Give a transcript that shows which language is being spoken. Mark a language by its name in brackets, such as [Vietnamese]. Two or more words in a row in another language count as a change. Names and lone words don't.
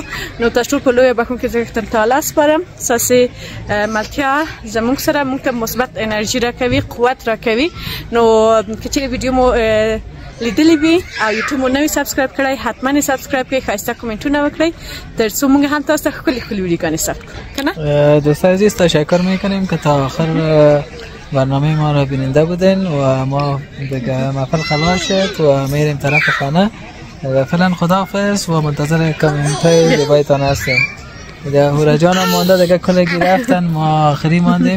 [Pashto] نو تاسو ټول په لویه بښونکي ځای تعالی سپارم. ستاسې ملتیا زموږ سره موږ ته مثبت انرژي راکوي، قوت راکوي. نو که چیرې ویډیو مو لیدلی وي او یوټیوب مو نوی سبسکرایب کړئ، حتما یې سبسکرایب کړئ، ښایسته کومنټونه وکړئ تر څو موږ هم تاسو ته ښکلې ښکلې ویډیوګانې ثبت کړو. کنه [Persian] دوستان عزیز تشکر میکنیم که تا آخر برنامه ما را بیننده بودین و ما دیگه محفل خلاص شد و میریم طرف خانه. فعلا خداحافظ و منتظر کامنت های زیبایتان هستیم. دیگه هورا جان هم مانده دیگه کلگی رفتن، ما آخری ماندیم.